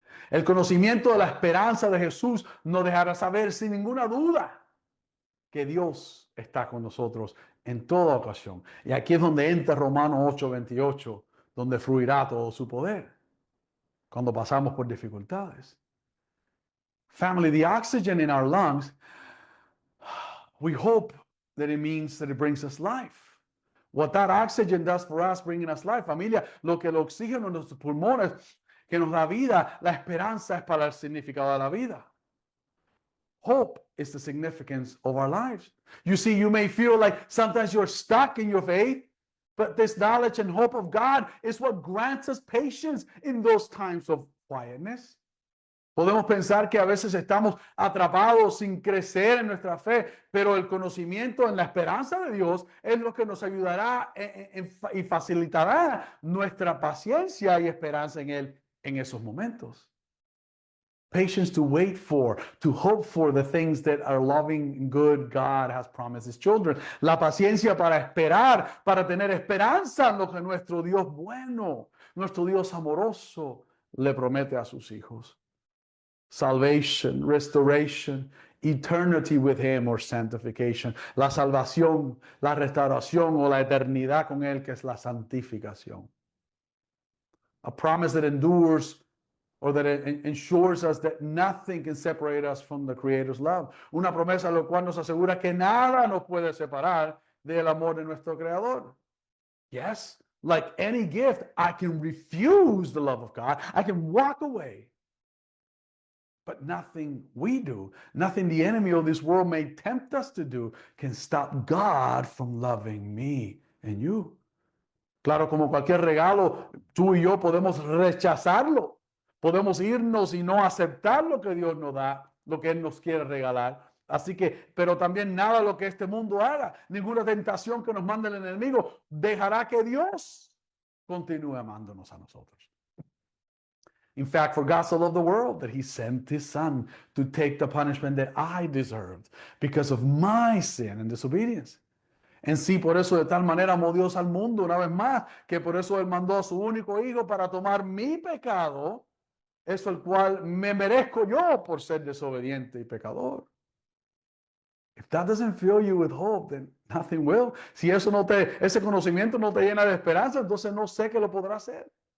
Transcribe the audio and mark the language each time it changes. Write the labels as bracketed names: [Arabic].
[Spanish] El conocimiento de la esperanza de Jesús nos dejará saber sin ninguna duda que Dios está con nosotros en toda ocasión. Y aquí es donde entra Romanos 8:28, donde fluirá todo su poder cuando pasamos por dificultades. [English] Family, the oxygen in our lungs, we hope that it means that it brings us life. What that oxygen does for us, bringing us life. [Spanish] Familia, lo que el oxígeno en nuestros pulmones que nos da vida, la esperanza es para el significado de la vida. [English] Hope is the significance of our lives. You see, you may feel like sometimes you're stuck in your faith, but this knowledge and hope of God is what grants us patience in those times of quietness. [Spanish] Podemos pensar que a veces estamos atrapados sin crecer en nuestra fe, pero el conocimiento en la esperanza de Dios es lo que nos ayudará y facilitará nuestra paciencia y esperanza en Él en esos momentos. [English] Patience to wait for, to hope for the things that our loving, good God has promised His children. [Spanish] La paciencia para esperar, para tener esperanza en lo que nuestro Dios bueno, nuestro Dios amoroso le promete a sus hijos. [English] Salvation, restoration, eternity with Him or sanctification. [Spanish] La salvación, la restauración o la eternidad con Él, que es la santificación. [English] A promise that endures or that it ensures us that nothing can separate us from the Creator's love. [Spanish] Una promesa lo cual nos asegura que nada nos puede separar del amor de nuestro Creador. [English] Yes, like any gift, I can refuse the love of God. I can walk away. But nothing we do, nothing the enemy of this world may tempt us to do can stop God from loving me and you. [Spanish] Claro, como cualquier regalo, tú y yo podemos rechazarlo. Podemos irnos y no aceptar lo que Dios nos da, lo que Él nos quiere regalar. Así que, pero también nada de lo que este mundo haga, ninguna tentación que nos mande el enemigo, dejará que Dios continúe amándonos a nosotros. [English] In fact, for God so loved the world that He sent His Son to take the punishment that I deserved because of my sin and disobedience. [Spanish] En sí, por eso de tal manera amó Dios al mundo, una vez más, que por eso Él mandó a su único Hijo para tomar mi pecado, eso el cual me merezco yo por ser desobediente y pecador. [English] If that doesn't fill you with hope, then nothing will. [Spanish] Si ese conocimiento no te llena de esperanza, entonces no sé qué lo podrá hacer.